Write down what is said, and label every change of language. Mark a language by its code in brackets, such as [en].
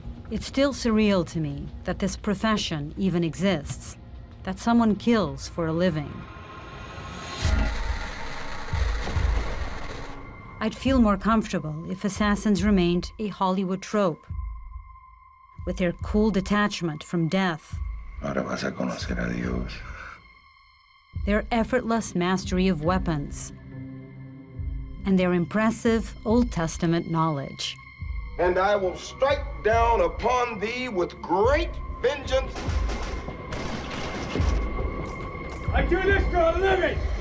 [en] It's still surreal to me that this profession even exists, that someone kills for a living. I'd feel more comfortable if assassins remained a Hollywood trope, with their cool detachment from death, [es] Ahora vas a conocer a Dios. [en] their effortless mastery of weapons, and their impressive Old Testament knowledge. And I will strike down upon thee with great vengeance. I do this for a living!